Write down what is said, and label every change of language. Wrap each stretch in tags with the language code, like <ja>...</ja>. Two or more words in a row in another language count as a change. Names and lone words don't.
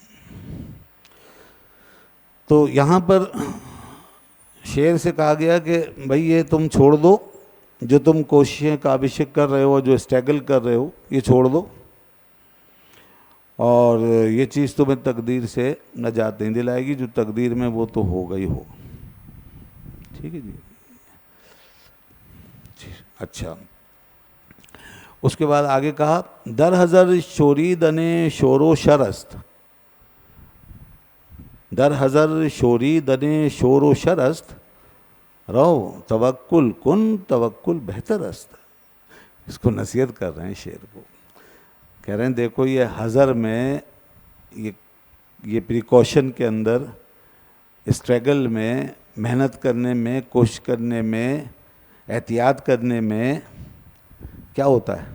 <ur>تو یہاں پر شعر سے کہا گیا کہ بھائی یہ تم چھوڑ دو، جو تم کوششیں کاوشیں کر رہے ہو، جو اسٹرگل کر رہے ہو، یہ چھوڑ دو، اور یہ چیز تمہیں تقدیر سے نجات نہیں دلائے گی، جو تقدیر میں وہ تو ہوگا ہی ہوگا. ٹھیک ہے جی. اچھا، اس کے بعد آگے کہا</ur> <fa>در حضر شوریدن شور و شرست، در حضر شوریدن شور و شرست، رو توکل کن توکل بہتر است.</fa> <ur>اس کو نصیحت کر رہے ہیں شعر کو، کہہ رہے ہیں دیکھو یہ حضر میں، یہ پریکاشن کے اندر، اسٹرگل میں، محنت کرنے میں، کوشش کرنے میں، احتیاط کرنے میں کیا ہوتا ہے؟</ur>